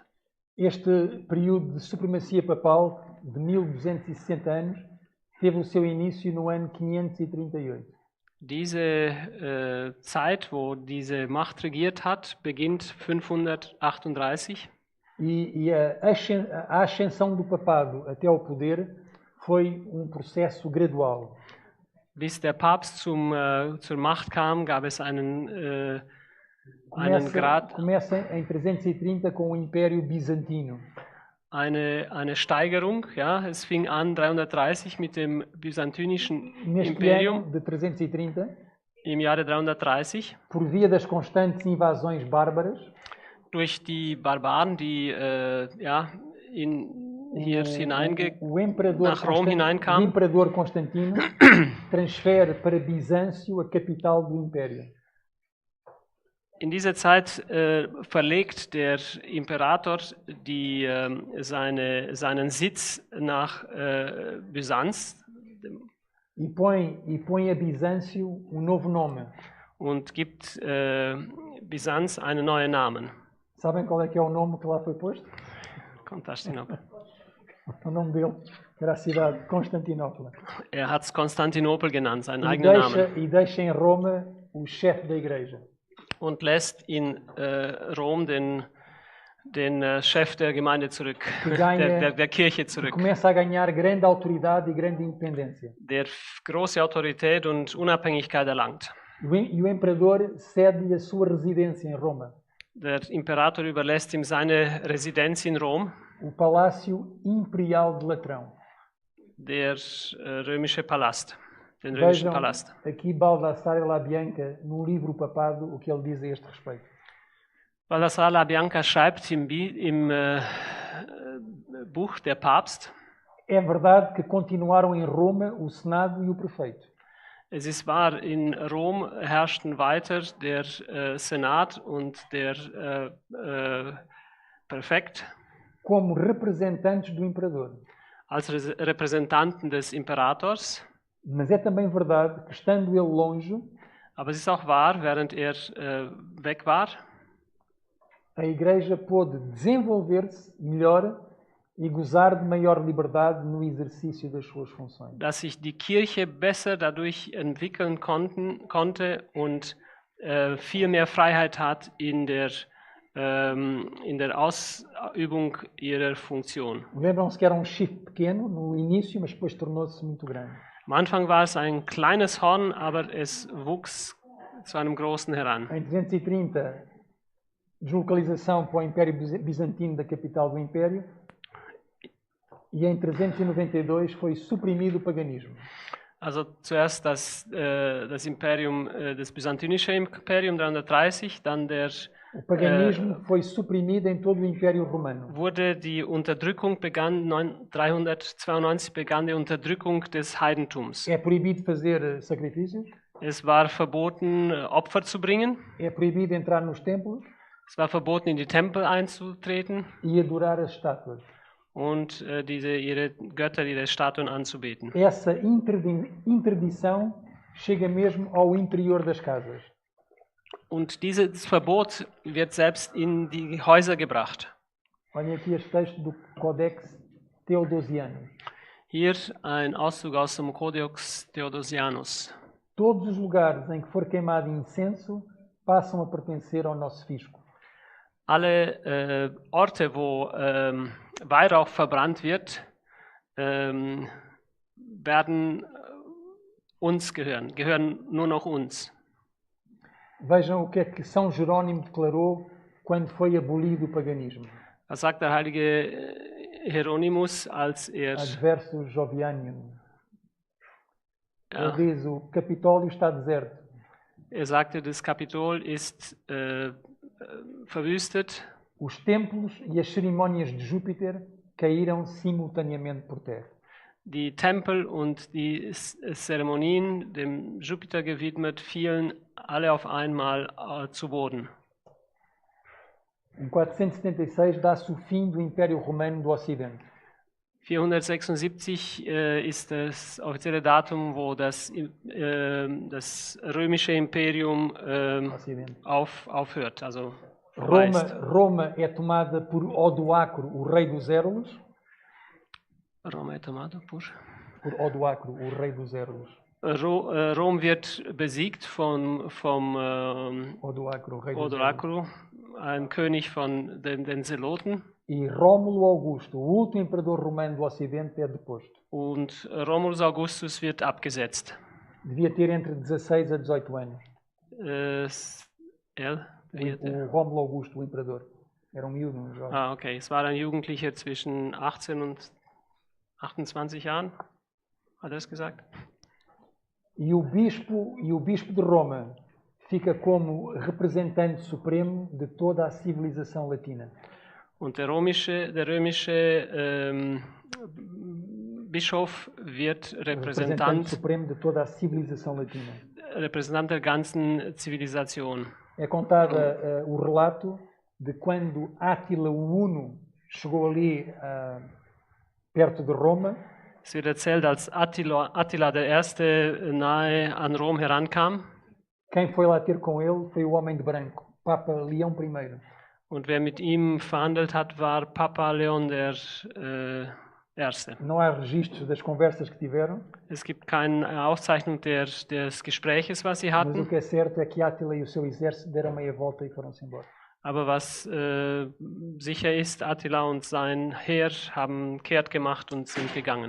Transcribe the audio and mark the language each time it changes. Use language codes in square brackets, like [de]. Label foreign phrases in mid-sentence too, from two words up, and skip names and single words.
[pt] Este período de supremacia papal de 1260 anos teve o seu início no ano 538. [de] Diese Zeit, wo diese Macht regiert hat, beginnt 538. [pt] E a ascensão do papado até ao poder foi processo gradual. [de] Bis der Papst zur Macht kam, gab es einen Grad. [pt] Começa em 330 com o Império Bizantino. [de] Eine Steigerung, ja, es fing an 330 mit dem byzantinischen [pt] Neste [de] Imperium. [pt] ano de 330, [de] im Jahre 330, [pt] por via das constantes invasões bárbaras, [de] durch die Barbaren, die hier nach Rom [pt] o [de] hineinkamen. [pt] imperador Constantino transfere para Bizâncio a capital do Império. [de] In dieser Zeit verlegt der Imperator seinen Sitz nach Byzanz. [pt] E põe a Bizâncio novo nome. [de] Und gibt Byzanz einen neuen Namen. [pt] Sabem qual é que é o nome que lá foi posto? Constantinopel. O nome dele era a cidade de Constantinopla. [de] Hat es Konstantinopel genannt, seinen eigenen Namen. [pt] E deixa em Roma o chefe da igreja. [de] Und lässt in Rom den Chef der Gemeinde zurück, der Kirche zurück. [pt] Começa a ganhar grande autoridade e grande independência. [de] Der große Autorität und Unabhängigkeit erlangt. [pt] E o imperador cede a sua residência em Roma. [de] Der Imperator überlässt ihm seine Residenz in Rom. [pt] O Palácio Imperial de Latrão. [de] Der römische Palast. Den römischen Palast. [pt] Aqui Baldassare LaBianca, no livro Papado, o que ele diz a este respeito. [de] Baldassare LaBianca schreibt im Buch Der Papst. [pt] É verdade que continuaram em Roma o Senado e o Prefeito. [de] Es ist wahr, in Rom herrschten weiter der Senat und der Präfekt. [pt] Como representantes do imperador. [de] Als Repräsentanten des Imperators. [pt] Mas é também verdade que, estando ele longe, [de] aber es ist auch wahr, während weg war, [pt] a Igreja pôde desenvolver-se melhor e gozar de maior liberdade no exercício das suas funções. [de] Dass sich die Kirche besser dadurch entwickeln konnte und viel mehr Freiheit hat in der Ausübung ihrer Funktion. [pt] Lembram-se que era chifre pequeno no início, mas depois tornou-se muito grande. [de] Am Anfang war es ein kleines Horn, aber es wuchs zu einem großen heran. [pt] Em 330, deslocalização para o Império Bizantino da capital do Império. E em 392 foi suprimido o paganismo. [de] Also zuerst das byzantinische Imperium 330, dann [pt] o paganismo foi suprimido em todo o Império Romano. [de] Die Unterdrückung begann 392 begann die Unterdrückung des Heidentums. [pt] É proibido fazer sacrifícios. [de] Es war verboten, Opfer zu bringen. [pt] É proibido entrar nos templos. [de] Es war verboten, in die Tempel einzutreten. [pt] E adorar as estátuas. [de] Und ihre Götter, ihre Statuen anzubeten. [pt] Essa interdição chega mesmo ao interior das casas. [de] Und dieses Verbot wird selbst in die Häuser gebracht. [pt] Olhem aqui este texto do Codex Theodosianus. [de] Hier ein Auszug aus dem Codex Theodosianus. [pt] Todos os lugares em que for queimado incenso passam a pertencer ao nosso fisco. [de] Alle Orte, wo Weihrauch verbrannt wird, werden uns gehören nur noch uns. [pt] Vejam o que é que São Jerónimo declarou quando foi abolido o paganismo. [de] Was sagt der heilige Hieronymus, als Adversus Jovianium. Ja. [pt] Ele diz, o Capitólio está deserto. [de] Sagte, das Kapitol ist verwüstet. [pt] Os templos e as cerimônias de Júpiter caíram simultaneamente por terra. [de] Die Tempel und die Zeremonien, dem Jupiter gewidmet, fielen alle auf einmal zu Boden. [pt] Em 476 dá-se o fim do Império Romano do Ocidente. [de] 476 ist das offizielle Datum, wo das römische Imperium aufhört. Also [pt] Roma é tomada por Odoacro, o rei dos Érulos. Roma é tomada por Odoacro, o rei dos Érulos. [de] Rom wird besiegt vom [pt] Odoacro, rei [de] Odoacro, ein König von den Zeloten. [pt] E Rómulo Augusto, o último imperador romano do Ocidente, é deposto. [de] Und Romulus Augustus wird abgesetzt. [pt] Devia ter entre 16 a 18 anos. O Rómulo Augusto, o imperador. Era um miúdo, um jovem. Ah, okay. [de] Es war ein Jugendlicher zwischen 18 und 28 Jahren. Hat er das gesagt? [pt] E o bispo de Roma fica como representante supremo de toda a civilização latina. [de] Und der römische Bischof wird Repräsentant [pt] supremo de toda a civilização latina. [de] Repräsentant der ganzen Zivilisation. [pt] É contada o relato de quando Átila o Huno chegou ali perto de Roma. [de] Es wird erzählt, als Attila der Erste nahe an Rom herankam. [pt] Quem foi lá ter com ele foi o homem de branco, Papa Leão I. [de] Und wer mit ihm verhandelt hat, war Papa Leon der Erste. [pt] Não há registros das conversas que tiveram. [de] Es gibt keine Aufzeichnung des Gespräches, was sie [pt] Mas o [de] hatten. [pt] que é certo é que Átila e o seu exército deram meia volta e foram-se embora. [de] Aber was sicher ist, Attila und sein Heer haben kehrt gemacht und sind gegangen.